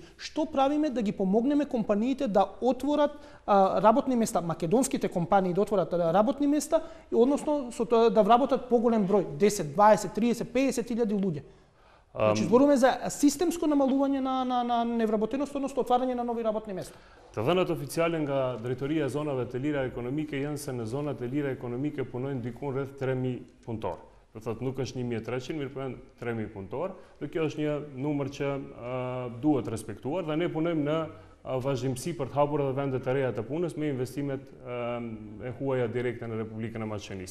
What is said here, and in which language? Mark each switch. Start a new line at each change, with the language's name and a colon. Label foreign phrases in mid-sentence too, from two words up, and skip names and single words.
Macedonian: Што правиме да ги помогнеме компаниите да отворат работни места, македонските компании да отворат работни места, односно да вработат поголем број, 10, 20, 30, 50 илјади луѓе? Значи, зборуваме за системско намалување на невработеност, односно отварање на нови работни места.
Albanian: Të dhënat oficiale nga Drejtoria e Zonave të Lira Ekonomike janë se në zonat e lira ekonomike punojnë diku rreth 3000 punëtor. Do thotë nuk është 1300, mirë po janë 3000 punëtor, dhe kjo është një numër që duhet respektuar dhe ne punojmë në vazhdimsi për të hapur edhe vende të reja të punës me investimet e huaja direkte në Republikën e Maqedonisë.